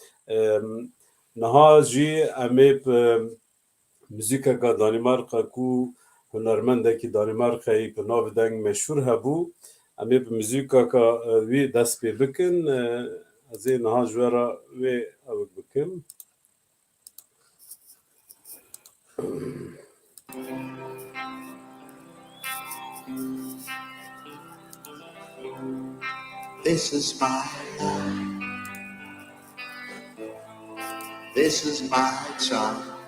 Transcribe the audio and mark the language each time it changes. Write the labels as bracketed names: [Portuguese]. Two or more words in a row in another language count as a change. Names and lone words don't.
[Kurdish] Niha jî em ê müzîkeka Danimarka ku hunermendekî Danimarkayê bi navê deng meşhûr hebû em ê bi müzîkeka wî dest pê bikin. Ez ê niha ji we re wê ew bikim. [English] This is my life. This is my time.